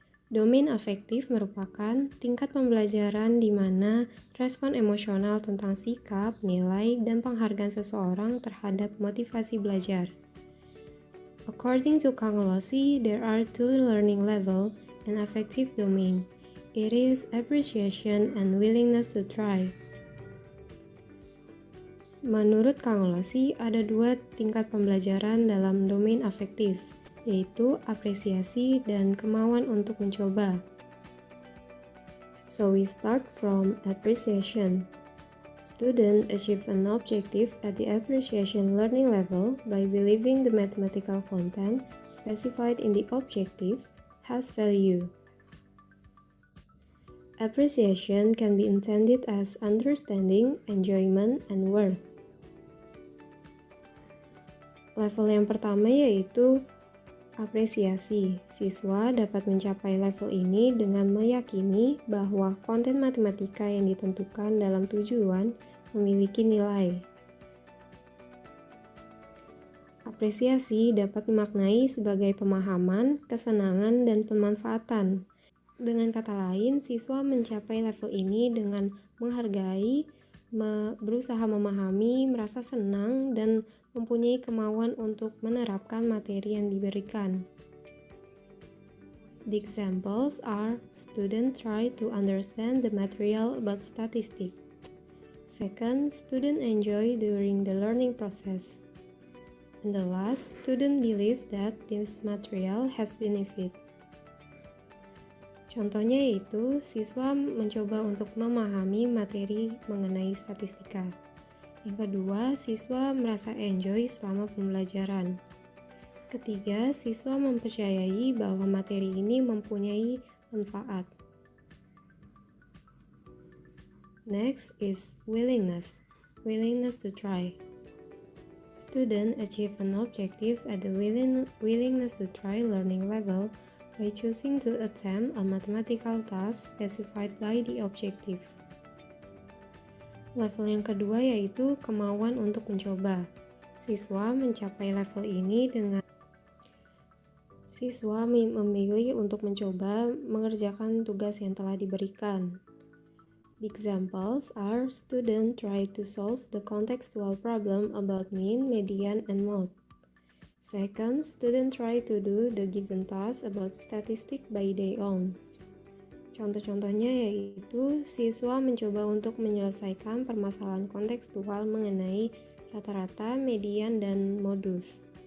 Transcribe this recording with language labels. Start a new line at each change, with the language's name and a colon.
Indonesian: Domain afektif merupakan tingkat pembelajaran di mana respon emosional tentang sikap, nilai, dan penghargaan seseorang terhadap motivasi belajar.
English: According to Kangolosi, there are two learning levels in affective domain. It is appreciation and willingness to try.
Indonesian: Menurut Kangolosi, ada dua tingkat pembelajaran dalam domain afektif, yaitu apresiasi dan kemauan untuk mencoba.
English: So we start from appreciation. Students achieve an objective at the appreciation learning level by believing the mathematical content specified in the objective has value. Appreciation can be intended as understanding, enjoyment, and worth.
Indonesian: Level yang pertama yaitu apresiasi. Siswa dapat mencapai level ini dengan meyakini bahwa konten matematika yang ditentukan dalam tujuan memiliki nilai. Apresiasi dapat dimaknai sebagai pemahaman, kesenangan, dan pemanfaatan. Dengan kata lain, siswa mencapai level ini dengan menghargai, berusaha memahami, merasa senang, dan mempunyai kemauan untuk menerapkan materi yang diberikan.
English: The examples are: student try to understand the material about statistics. Second, student enjoy during the learning process. And the last, student believe that this material has benefit.
Indonesian: Contohnya yaitu, siswa mencoba untuk memahami materi mengenai statistika. Yang kedua, siswa merasa enjoy selama pembelajaran. Ketiga, siswa mempercayai bahwa materi ini mempunyai manfaat.
English: Next is willingness. Willingness to try. Students achieve an objective at the willingness to try learning level by choosing to attempt a mathematical task specified by the objective.
Indonesian: Level yang kedua yaitu kemauan untuk mencoba. Siswa mencapai level ini dengan siswa memilih untuk mencoba mengerjakan tugas yang telah diberikan.
English: The examples are: student try to solve the contextual problem about mean, median, and mode. Second, student try to do the given task about statistics by their own.
Indonesian: Contoh-contohnya yaitu siswa mencoba untuk menyelesaikan permasalahan kontekstual mengenai rata-rata, median, dan modus.